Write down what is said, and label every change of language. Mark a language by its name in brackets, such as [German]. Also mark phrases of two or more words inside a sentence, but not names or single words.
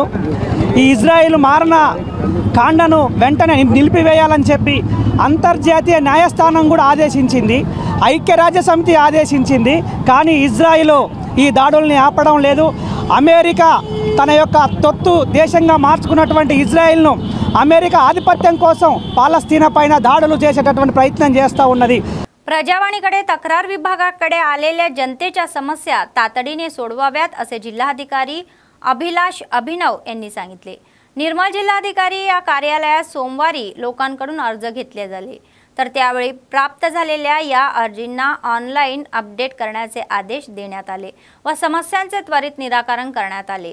[Telugu] ఈ ఇజ్రాయిల్ మారణ కాండను వెంటనే నిలిపివేయాలని చెప్పి అంతర్జాతీయ న్యాయస్థానం కూడా ఆదేశించింది, ఐక్యరాజ్య సమితి ఆదేశించింది. కానీ ఇజ్రాయిల్ ఈ దాడుల్ని ఆపడం లేదు. అమెరికా తన యొక్క తొత్తు దేశంగా మార్చుకున్నటువంటి ఇజ్రాయిల్ను అమెరికా ఆధిపత్యం కోసం పాలస్తీనా పైన దాడులు చేసేటటువంటి ప్రయత్నం చేస్తూ ఉన్నది. [Marathi] प्रजावाणीकडे तक्रार विभागाकडे आलेल्या जनतेच्या समस्या तातडीने सोडवाव्यात असे जिल्हाधिकारी अभिलाष अभिनव यांनी सांगितले. निर्मल जिल्हाधिकारी या कार्यालयात सोमवारी लोकांकडून अर्ज घेतले झाले, तर त्यावेळी प्राप्त झालेल्या या अर्जींना ऑनलाईन अपडेट करण्याचे आदेश देण्यात आले व समस्यांचे त्वरित निराकरण करण्यात आले.